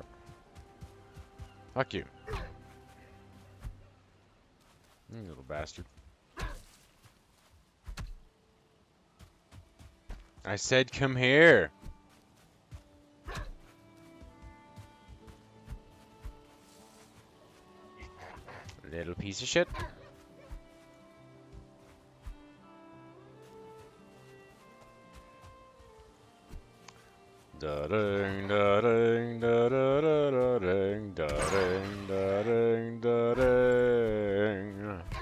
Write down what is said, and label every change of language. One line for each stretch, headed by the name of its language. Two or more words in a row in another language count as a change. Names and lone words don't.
English: Fuck you. You little bastard. I said come here. Little piece of shit. Da ding da ding da da da da ding da ding da ding da ding.